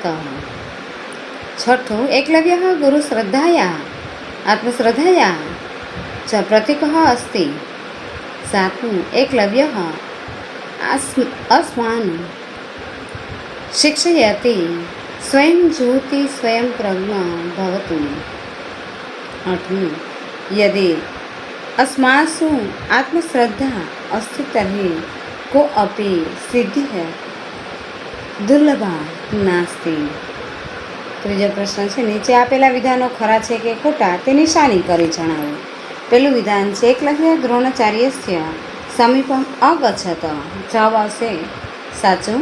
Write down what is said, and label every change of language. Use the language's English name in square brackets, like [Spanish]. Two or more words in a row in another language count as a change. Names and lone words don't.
[Sanskrit] છઠ્ઠું એકલવ્ય ગુરુ શ્રદ્ધાયા આત્મશ્રદ્ધાયા ચ પ્રતિકઃ અસ્તિ. સાતમું એકલવ્ય અસ્માન શિક્ષયતિ સ્વયં જ્યોતિ સ્વયં પ્રજ્ઞા ભવતુ. આઠમું યદિ अस्मासु आत्मश्रद्धा अस्ति तर्हि कोऽपि सिद्धिः દુર્લભા નાસ્તિ. [Gujarati] ત્રીજો પ્રશ્ન છે નીચે આપેલા વિધાનો ખરા છે કે ખોટા તે નિશાની કરી જણાવો. પહેલું વિધાન છે [Sanskrit] એકલવ્ય દ્રોણાચાર્યસ્ય સમીપમ અગચ્છત. [Gujarati] જવાબ આવશે સાચું.